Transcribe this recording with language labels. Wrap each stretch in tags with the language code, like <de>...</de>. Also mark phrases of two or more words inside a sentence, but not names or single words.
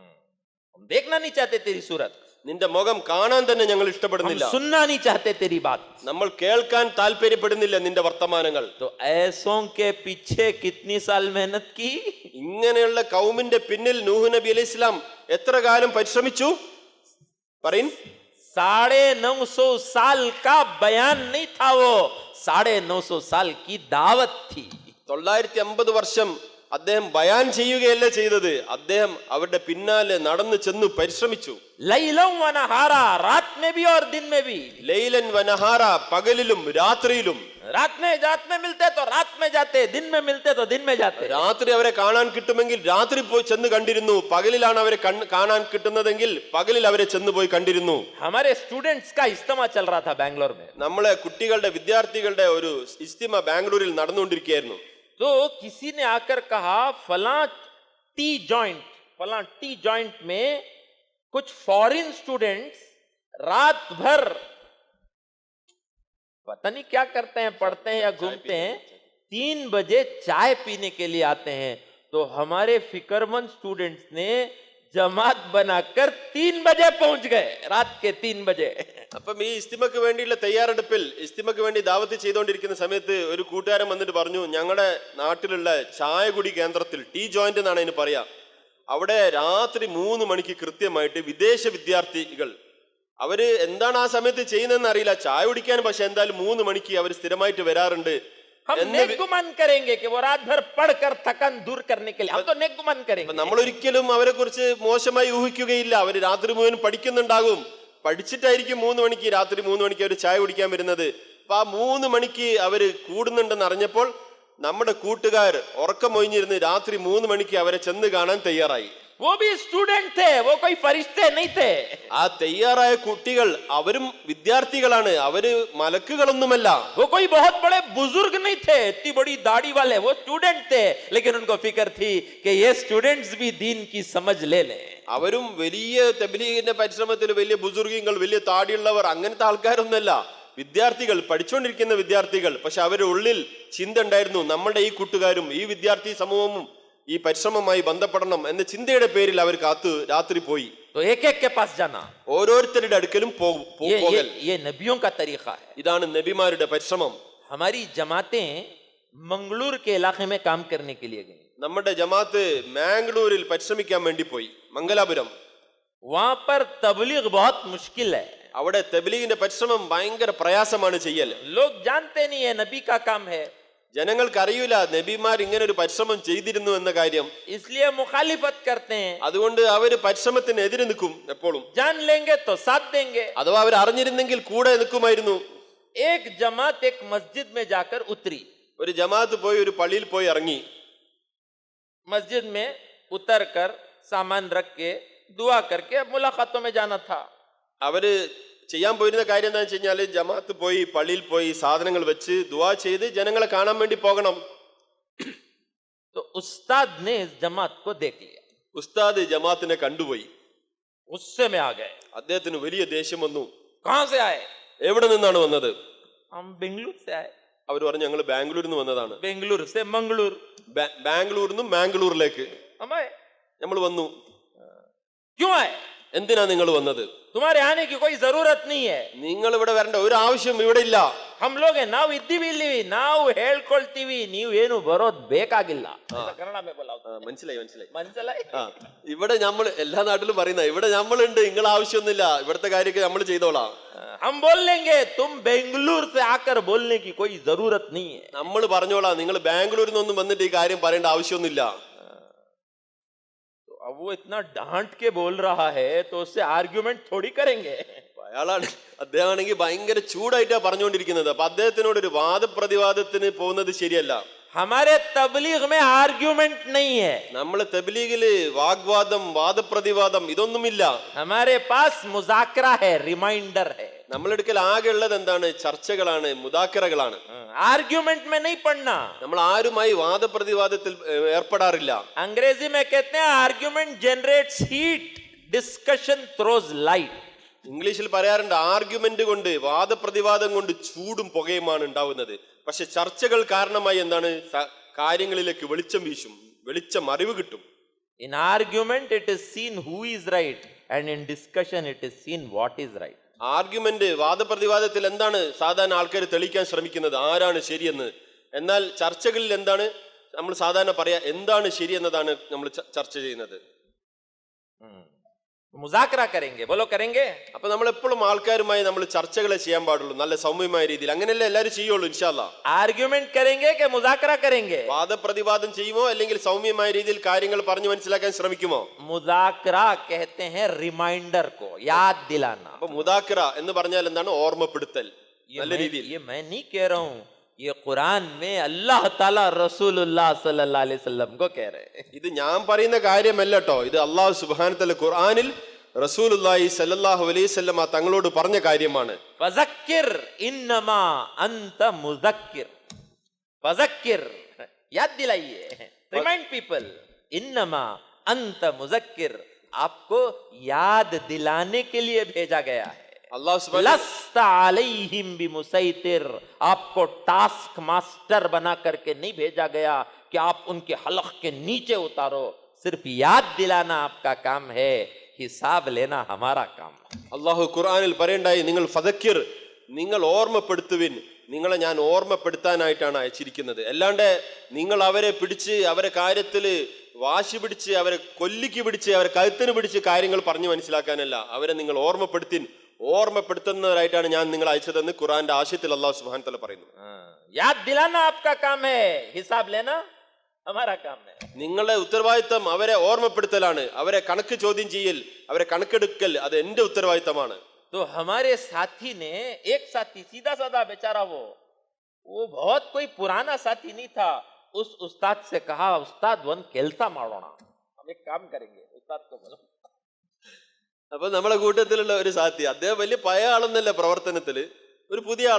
<hi>हम देखना नहीं चाहते तेरी सूरत,</hi> <ml>നിന്റെ മുഖം കാണാൻ തന്നെ ഞങ്ങൾ ഇഷ്ടപ്പെടുന്നില്ല,</ml> <hi>हम सुनना नहीं चाहते तेरी बात.</hi> <ml>നമ്മൾ കേൾക്കാൻ താല്പര്യപ്പെടുന്നില്ല നിന്റെ വർത്തമാനങ്ങൾ.</ml> <hi>तो ऐसों के पीछे कितनी साल मेहनत की.</hi> <ml>ഇങ്ങനെയുള്ള കൗമിന്റെ പിന്നിൽ നൂഹ് നബി</ml> <ar>عليه السلام</ar> <ml>എത്ര കാലം പരിശ്രമിച്ചു? പറയിൻ.</ml> <hi>950 साल का बयान नहीं था, वो 950 साल की दावत थी.</hi> <ml>950 വർഷം അദ്ദേഹം ബയാൻ ചെയ്യുകയല്ല ചെയ്തത്, അദ്ദേഹം അവരുടെ പിന്നാലെ നടന്നു ചെന്നു പരിശ്രമിച്ചു.</ml> <ar>ليلًا ونهارًا,</ar> <hi>रात में भी और दिन में भी.</hi> <ar>ليلًا ونهارًا,</ar> <ml>പകലിലും രാത്രിയിലും.</ml> <hi>रात में मिलते तो रात में जाते, दिन में मिलते तो दिन में जाते.</hi> <ml>രാത്രി അവരെ കാണാൻ കിട്ടുമെങ്കിൽ രാത്രി പോയി ചെന്ന് കണ്ടിരുന്നു, പകലിലാണ് അവരെ കാണാൻ കിട്ടുന്നതെങ്കിൽ പകലിൽ അവരെ ചെന്ന് പോയി കണ്ടിരുന്നു.</ml> <hi>हमारे स्टूडेंट्स का इज्तिमा चल रहा था बैंगलोर में.</hi> <ml>നമ്മളെ കുട്ടികളുടെ, വിദ്യാർത്ഥികളുടെ ഒരു ഇജ്തിമ ബാംഗ്ലൂരിൽ നടന്നുകൊണ്ടിരിക്കുകയായിരുന്നു.</ml> <hi>तो किसी ने आकर कहा फलां</hi> <en>tea joint</en> <hi>में कुछ</hi> <en>foreign students</en> <hi>रात भर पता नहीं क्या करते हैं, पढ़ते हैं या घूमते हैं, 3 बजे चाय पीने के लिए आते हैं. तो हमारे फिक्रमंद स्टूडेंट्स ने जमात बनाकर 3 बजे पहुंच गए, रात के 3 बजे.</hi> <ml>അപ്പം ഈ ഇസ്തിമക്ക് വേണ്ടിയുള്ള തയ്യാറെടുപ്പിൽ, ഇസ്തിമക്ക് വേണ്ടി ദാവത്ത് ചെയ്തുകൊണ്ടിരിക്കുന്ന സമയത്ത് ഒരു കൂട്ടുകാരൻ വന്നിട്ട് പറഞ്ഞു, ഞങ്ങളുടെ നാട്ടിലുള്ള ചായ കുടി കേന്ദ്രത്തിൽ,</ml> <en>tea joint</en> <ml>എന്നാണ് അതിന് പറയാ, അവിടെ രാത്രി 3 മണിക്ക് കൃത്യമായിട്ട് വിദേശ വിദ്യാർത്ഥികൾ, അവര് എന്താണ് ആ സമയത്ത് ചെയ്യുന്നതെന്ന് അറിയില്ല, ചായ കുടിക്കാൻ, പക്ഷെ എന്തായാലും 3 മണിക്ക് അവർ സ്ഥിരമായിട്ട് വരാറുണ്ട്.</ml> <hi>हम नेक गुमान करेंगे कि वो रात भर पढ़कर थकान दूर करने के लिए, हम तो नेक गुमान करेंगे.</hi> <ml>നമ്മൾ ഒരിക്കലും അവരെ കുറിച്ച് മോശമായി ഊഹിക്കുകയില്ല. അവര് രാത്രി മുഴുവൻ പഠിക്കുന്നുണ്ടാകും, പഠിച്ചിട്ടായിരിക്കും 3 മണിക്ക്, രാത്രി 3 മണിക്ക് അവർ ചായ കുടിക്കാൻ വരുന്നത്. അപ്പൊ ആ 3 മണിക്ക് അവര് കൂടുന്നുണ്ടെന്ന് അറിഞ്ഞപ്പോൾ നമ്മുടെ കൂട്ടുകാർ ഉറക്കമൊഴിഞ്ഞിരുന്ന് രാത്രി 3 മണിക്ക് അവരെ ചെന്ന് കാണാൻ തയ്യാറായി.</ml> <hi>वो भी स्टूडेंट थे, वो कोई फरिश्ते नहीं थे।</hi> <ml>ആ തയ്യാറായ കുട്ടികൾ അവരും വിദ്യാർത്ഥികളാണ്, അവര് മലക്കുകളൊന്നുമല്ല.</ml> <hi>वो कोई बहुत बड़े बुजुर्ग नहीं थे, इतनी बड़ी दाढ़ी वाले, वो स्टूडेंट थे, लेकिन उनको फिक्र थी कि ये स्टूडेंट्स भी दीन की समझ ले लें।</hi> <ml>അവരും വലിയ തബ്ലീഗിന്റെ പരിശ്രമത്തിൽ വലിയ ബുസുർഗിങ്ങൾ, വലിയ താടിയുള്ളവർ, അങ്ങനത്തെ ആൾക്കാരൊന്നല്ല. വിദ്യാർത്ഥികൾ, പഠിച്ചുകൊണ്ടിരിക്കുന്ന വിദ്യാർത്ഥികൾ. പക്ഷെ അവരുടെ ഉള്ളിൽ ചിന്ത ഉണ്ടായിരുന്നു, നമ്മുടെ ഈ കൂട്ടുകാരും ഈ വിദ്യാർത്ഥി സമൂഹവും ഈ പരിശ്രമമായി ബന്ധപ്പെടണം എന്ന ചിന്തയുടെ പേരിൽ അവർ കാത്തു രാത്രി പോയി.</ml> <hi>तो एक एक के पास जाना,</hi> <ml>ഓരോരുത്തരുടെ അടുക്കലും പോകൽ.</ml> <hi>ये नबियों का तरीका है।</hi> <ml>ഇതാണ് നബിമാരുടെ പരിശ്രമം.</ml> <hi>हमारी जमातें मंगलूर के इलाके में काम करने के लिए गई।</hi> <ml>നമ്മുടെ ജമാഅത്ത് മാംഗ്ലൂരിൽ പരിശ്രമിക്കാൻ വേണ്ടി പോയി, മംഗലാപുരം.</ml> <hi>वहां पर तबलीग बहुत मुश्किल है,</hi> <ml>അവിടെ തബ്ലീഗിന്റെ പരിശ്രമം ഭയങ്കര പ്രയാസമാണ് ചെയ്യൽ.</ml> <hi>लोग जानते नहीं है नबी का काम है,</hi> <ml>ജനങ്ങൾക്ക് അറിയില്ല നബിമാർ ഇങ്ങനെ ഒരു പരിശ്രമം ചെയ്തിരുന്നു എന്ന കാര്യം.</ml> <hi>इसलिए मुखालिफत करते हैं।</hi> <ml>അതുകൊണ്ട് അവര് പരിശ്രമത്തിന് എതിരെ നിൽക്കും എപ്പോഴും.</ml> <hi>जान लेंगे तो साथ देंगे।</hi> <ml>അഥവാ അവർ അറിഞ്ഞിരുന്നെങ്കിൽ കൂടെ നിൽക്കുമായിരുന്നു.</ml> <hi>एक जमात एक मस्जिद में जाकर उतरी,</hi> <ml>ഒരു ജമാഅത്ത് പോയി ഒരു പള്ളിയിൽ പോയി ഇറങ്ങി.</ml> <hi>मस्जिद में उतर कर सामान रख के दुआ करके मुलाकातों में जाना था।</hi> <ml>അവര് ചെയ്യാൻ പോയിരുന്ന കാര്യം എന്താണെന്ന് വെച്ച് കഴിഞ്ഞാല് ജമാഅത്ത് പോയി പള്ളിയിൽ പോയി സാധനങ്ങൾ വെച്ച് ദുആ ചെയ്ത് ജനങ്ങളെ കാണാൻ വേണ്ടി പോകണം.</ml> <hi>तो उस्ताद ने इस जमात को देख लिया,</hi> <ml>ഉസ്താദ് ജമാഅത്തിനെ കണ്ടുപോയി.</ml> <hi>गुस्से में आ गए।</hi> <ml>അദ്ദേഹത്തിന് വലിയ ദേഷ്യം വന്നു.</ml> <hi>कहां से आए?</hi> <ml>എവിടെ നിന്നാണ് വന്നത്?</ml> <hi>हम बेंगलुरु से आए।</hi> <ml>അവർ പറഞ്ഞു ഞങ്ങൾ ബാംഗ്ലൂരിൽ നിന്ന് വന്നതാണ്.</ml> <hi>बेंगलुरु से मंगलूर</hi> <ml>ബാംഗ്ലൂരിൽ നിന്നും മാംഗ്ലൂരിലേക്ക്</ml> <hi>हम आए।</hi> <ml>നമ്മൾ വന്നു.</ml> <hi>क्यों आए?</hi> <ml>എന്തിനാ നിങ്ങൾ വന്നത്?</ml> <hi>तुम्हारे आने की कोई जरूरत नहीं है।</hi> <ml>നിങ്ങൾ ഇവിടെ വരേണ്ട ഒരു ആവശ്യം ഇവിടെ ഇല്ല.</ml> <hi>हम लोग</hi> <kn>ನಾವು ಇದ್ದೀವಿ, ನಾವು ಹೇಳ್ಕೊಳ್ತೀವಿ, ನೀವು ಏನು ಬರೋದ್ ಬೇಕಾಗಿಲ್ಲ.</kn> <hi>ಕನ್ನಡ में बोला</hi> <ml>മനസ്സിലായി മനസ്സിലായി. മനസ്സിലായി? ഇവിടെ നമ്മൾ എല്ലാ നാട്ടിലും പറയുന്ന ഇവിടെ നമ്മളുണ്ട്, നിങ്ങൾ ആവശ്യമൊന്നുമില്ല, ഇവിടുത്തെ കാര്യമൊക്കെ നമ്മൾ ചെയ്തോളാം.</ml> <hi>हम बोल लेंगे, तुम बेंगलुरु से आकर बोलने की कोई जरूरत नहीं है।</hi> <ml>നമ്മൾ പറഞ്ഞോളാം, നിങ്ങൾ ബാംഗ്ലൂരിൽ നിന്നൊന്നും വന്നിട്ട് ഈ കാര്യം പറയേണ്ട ആവശ്യമൊന്നുമില്ല.</ml> <hi>तो अब वो इतना डांट के बोल रहा है तो उससे आर्ग्यूमेंट थोड़ी करेंगे।</hi> <ml>അയാളാണ്, അദ്ദേഹമാണെങ്കിൽ ഭയങ്കര ചൂടായിട്ടാ പറഞ്ഞുകൊണ്ടിരിക്കുന്നത്. അപ്പൊ അദ്ദേഹത്തിനോട് ഒരു വാദപ്രതിവാദത്തിന് പോകുന്നത് ശരിയല്ല.</ml> <hi>हमारे तबलीग में आर्ग्यूमेंट नहीं है,</hi> <ml>നമ്മളെ തബ്ലീഗില് വാഗ്വാദം വാദപ്രതിവാദം ഇതൊന്നുമില്ല.</ml> <hi>हमारे पास मुज़ाकरा है, रिमाइंडर है।</hi> <ml>നമ്മളെടുക്കൽ ആകെ ഉള്ളത് എന്താണ്? ചർച്ചകളാണ്, മുദാക്കറകളാണ്.</ml> <hi>आर्ग्यूमेंट में नहीं पढ़ना।</hi> <ml>നമ്മൾ ആരുമായി വാദപ്രതിവാദത്തിൽ ഏർപ്പെടാറില്ല.</ml> <hi>अंग्रेजी में कहते हैं</hi> <en>argument generates heat, discussion throws light.</en> <ml>ഇംഗ്ലീഷിൽ പറയാറുണ്ട് ആർഗ്യുമെന്റ് കൊണ്ട്, വാദപ്രതിവാദം കൊണ്ട് ചൂടും പുകയുമാണ് ഉണ്ടാവുന്നത്. പക്ഷെ ചർച്ചകൾ കാരണമായി എന്താണ്? കാര്യങ്ങളിലേക്ക് വെളിച്ചം വീശും, വെളിച്ചം അറിവ് കിട്ടും.</ml> <en>In argument it is seen who is right, and in discussion it is seen what is right.</en> <ml>ആർഗ്യുമെന്റ്, വാദപ്രതിവാദത്തിൽ എന്താണ് സാധാരണ ആൾക്കാർ തെളിയിക്കാൻ ശ്രമിക്കുന്നത്? ആരാണ് ശരിയെന്ന്. എന്നാൽ ചർച്ചകളിൽ എന്താണ് നമ്മൾ സാധാരണ പറയാ? എന്താണ് ശരി എന്നതാണ് നമ്മൾ ചർച്ച ചെയ്യുന്നത്.</ml> <hi>मुज़ाकरा करेंगे, बोलो करेंगे।</hi> <ml>അപ്പൊ നമ്മൾ എപ്പോഴും ആൾക്കാരുമായി നമ്മൾ ചർച്ചകളെ ചെയ്യാൻ പാടുള്ളൂ, നല്ല സൗമ്യമായ രീതിയിൽ. അങ്ങനെയല്ലേ എല്ലാവരും ചെയ്യുള്ളൂ</ml> <ar>إن شاء الله.</ar> <hi>आर्ग्यूमेंट करेंगे कि मुज़ाकरा करेंगे?</hi> <ml>വാദപ്രതിവാദം ചെയ്യുമോ അല്ലെങ്കിൽ സൗമ്യമായ രീതിയിൽ കാര്യങ്ങൾ പറഞ്ഞു മനസ്സിലാക്കാൻ ശ്രമിക്കുമോ?</ml> <hi>मुज़ाकरा कहते हैं रिमाइंडर को, याद दिलाना।</hi> <ml>അപ്പൊ മുദാക്കറ എന്ന് പറഞ്ഞാൽ എന്താണ്? ഓർമ്മപ്പെടുത്തൽ. നല്ല രീതിയിൽ.</ml> <hi>ये मैं नहीं कह रहा हूँ, ये कुरान में</hi> <ar>الله تعالى</ar> <hi>रसूलुल्लाह</hi> <ar>صلى الله عليه وسلم</ar> <hi>को कह रहे हैं।</hi> <ml>ഇത് ഞാൻ പറയുന്ന കാര്യമല്ല കേട്ടോ, ഇത്</ml> <ar>الله سبحانه وتعالى</ar> <ml>ഖുർആനിൽ റസൂലുള്ളാഹി</ml> <ar>صلى الله عليه وسلم</ar> <ml>തങ്ങളോട് പറഞ്ഞ കാര്യമാണ്.</ml> <ar>فذكر إنما أنت مذكر فذكر</ar> <hi>याद दिलाइए,</hi> <en>remind people,</en> <ar>إنما أنت مذكر,</ar> <hi>आपको याद दिलाने के लिए भेजा गया है।</hi> <ar>الله سبحانه لست عليهم بمصيطر,</ar> <hi>आपको</hi> <en>task master</en> <hi>बना करके नहीं भेजा गया कि आप उनके हलक के नीचे उतारो। सिर्फ याद दिलाना आपका काम है, हिसाब लेना हमारा काम है।</hi> <ml>അല്ലാഹു ഖുർആനിൽ പറയണ്ടായി, നിങ്ങൾ ഫദക്കിർ, നിങ്ങൾ ഓർമ്മപ്പെടുത്തുവിൻ, നിങ്ങളെ ഞാൻ ഓർമ്മപ്പെടുത്താനായിട്ടാണ് അയച്ചിരിക്കുന്നത്. അല്ലാണ്ട് നിങ്ങൾ അവരെ പിടിച്ച് അവരെ കാര്യത്തില് വാശി പിടിച്ച് അവരെ കൊല്ലിക്ക് പിടിച്ച് അവരെ കഴുത്തിന് പിടിച്ച് കാര്യങ്ങൾ പറഞ്ഞു മനസ്സിലാക്കാനല്ല. അവരെ നിങ്ങൾ ഓർമ്മപ്പെടുത്തുന്നവരായിട്ടാണ് ഞാൻ നിങ്ങൾ അയച്ചതെന്ന് ഖുർആന്റെ ആശയത്തിൽ</ml> <ar>الله سبحانه وتعالى</ar> <ml>പറയുന്നു.</ml> <hi>याद दिलाना आपका काम है, हिसाब लेना हमारा काम है।</hi> <ml>നിങ്ങളുടെ ഉത്തരവാദിത്തം അവരെ ഓർമ്മപ്പെടുത്തലാണ്, അവരെ കണക്ക് ചോദ്യം ചെയ്യൽ, അവരെ കണക്കെടുക്കൽ അത് എന്റെ ഉത്തരവാദിത്തമാണ്.</ml> <hi>तो हमारे साथी ने, एक साथी सीधा साधा बेचारा, वो बहुत कोई पुराना साथी नहीं था, उस उस्ताद से कहा, उस्ताद</hi> <kn>ಒಂದು ಕೆಲಸ ಮಾಡೋಣ,</kn> <hi>हम एक काम करेंगे। उस्ताद को बोलो।</hi> <ml>അപ്പൊ നമ്മളെ കൂട്ടത്തിലുള്ള ഒരു സാത്തി, അദ്ദേഹം വലിയ പഴയ ആളൊന്നല്ല പ്രവർത്തനത്തില്, ഒരു പുതിയ ആളാ.</ml>